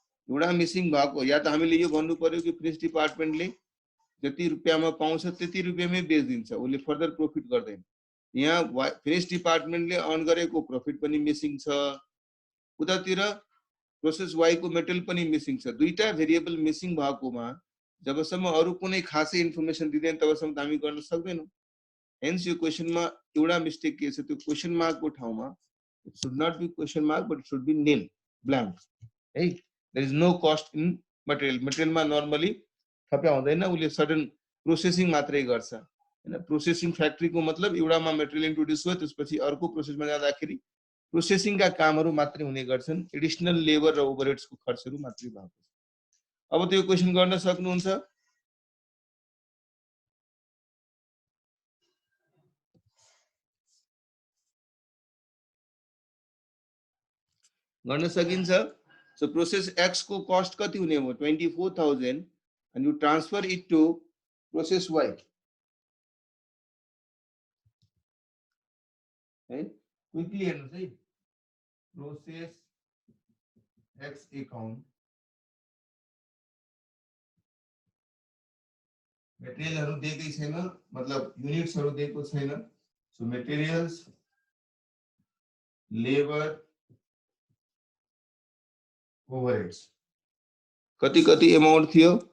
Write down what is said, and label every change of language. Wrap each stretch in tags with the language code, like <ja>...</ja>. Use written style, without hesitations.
<ne>एउटा मिसिङ भएको, या त हामीले यो भन्नु पर्यो कि फिनिश डिपार्टमेन्टले जति रुपैयाँमा पाउँछ त्यति रुपैयाँमै बेच्दिन्छ, उले फर्दर प्रॉफिट गर्दैन. यहाँ फिनिश डिपार्टमेन्टले अर्न गरेको प्रॉफिट पनि मिसिङ छ. उतातिर प्रोसेस वाई को मेटेरियल पनि मिसिङ छ. दुईटा भेरिएबल मिसिङ भएकोमा जबसम्म अरु कुनै खासै इन्फर्मेसन दिदैन तबसम्म त हामी गर्न सक्दैनौं. हेन्स यो क्वेशनमा एउटा मिस्टेक के छ? त्यो क्वेशन मार्क को ठाउँमा</ne> <en>it should not be question mark but it should be nil, blank. Hey, there is no cost in material.</en> <ne>Material मा नर्मली थप्या हुँदैन, उले सडन प्रोसेसिङ मात्रै गर्छ हैन. प्रोसेसिङ फ्याक्ट्री को मतलब एउटामा मेटेरियल इन्ट्रोड्युस भयो, त्यसपछि अर्को प्रोसेसमा जाँदाखेरि प्रोसेसिङ का कामहरु मात्रै हुने गर्छन्. एडिशनल लेबर र ओभरहेड्स को खर्चहरु मात्रै भएको छ. अब त्यो क्वेशन गर्न सक्नुहुन्छ? गर्न सकिन्छ. So process X को cost कति हुने हो?</ne> <en>24,000 and you transfer it to process Y. Right?</en> <ne>Quickly हेर्नुस् है.</ne> <en>Process X account</en> <ne>मटेरियलहरु दिएकै छैन, मतलब युनिट्सहरु दिएको छैन। सो मटेरियल्स, लेबर, ओभरहेड्स कति कति अमाउन्ट थियो?</ne>